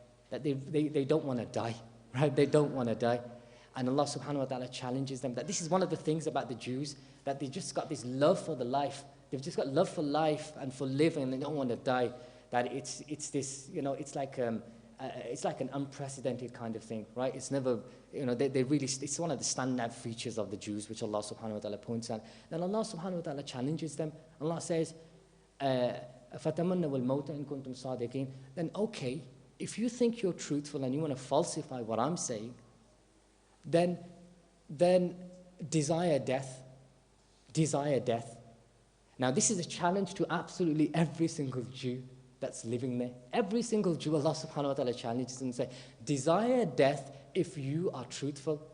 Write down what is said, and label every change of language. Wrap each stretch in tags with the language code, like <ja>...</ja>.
<en>That they don't want to die, right? They don't want to die. And Allah subhanahu wa ta'ala challenges them that this is one of the things about the Jews, that they just got this love for the life. They've just got love for life and for living, and they don't want to die. That it's this, it's like an unprecedented kind of thing, right? It's never, they really, it's one of the standout features of the Jews, which Allah subhanahu wa ta'ala points out. Then Allah subhanahu wa ta'ala challenges them.</en> <ar>Allah</ar> <en>says,</en> <ar>فَتَمَنَّوُا الْمَوْتَ إِن كُنْتُمْ صَادِقِينَ.</ar> <en>Then okay, if you think you're truthful and you want to falsify what I'm saying, then desire death. Desire death. Now this is a challenge to absolutely every single Jew that's living there. Every single Jew, Allah subhanahu wa ta'ala challenges them and say, desire death if you are truthful.</en>